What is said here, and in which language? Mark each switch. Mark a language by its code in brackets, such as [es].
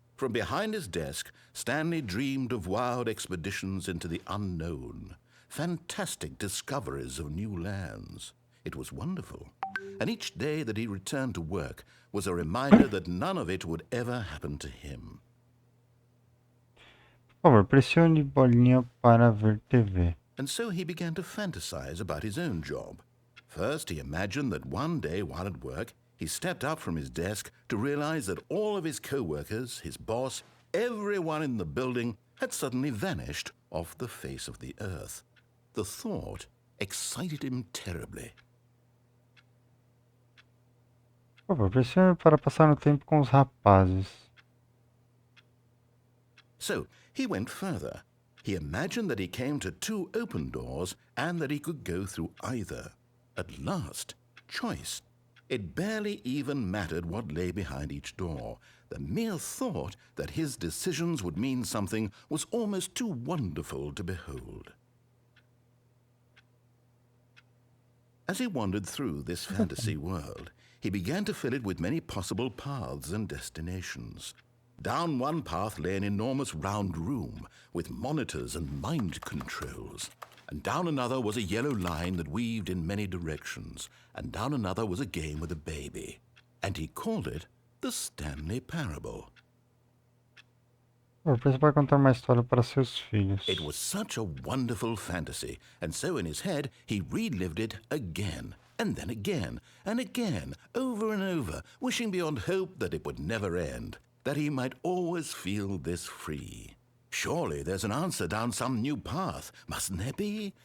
[en] From behind his desk, Stanley dreamed of wild expeditions into the unknown, fantastic discoveries of new lands. It was wonderful. And each day that he returned to work was a reminder that none of it would ever happen to him. [pt] Por favor, pressione bolinha para ver TV. [en] And so he began to fantasize about his own job. First, he imagined that one day while at work, he stepped up from his desk to realize that all of his co-workers, his boss, everyone in the building had suddenly vanished off the face of the earth. The thought excited him terribly. [pt] Por favor, pressione para passar o tempo com os rapazes. [en] So he went further. He imagined that he came to two open doors and that he could go through either. At last, choice. It barely even mattered what lay behind each door. The mere thought that his decisions would mean something was almost too wonderful to behold. As he wandered through this fantasy world, he began to fill it with many possible paths and destinations. Down one path lay an enormous round room with monitors and mind controls. And down another was a yellow line that weaved in many directions. And down another was a game with a baby. And he called it the Stanley Parable. [pt] Você vai contar uma história para seus filhos. [en] It was such a wonderful fantasy, and so in his head he relived it again, and then again, and again, over and over, wishing beyond hope that it would never end, that he might always feel this free. Surely there's an answer down some new path, mustn't there be?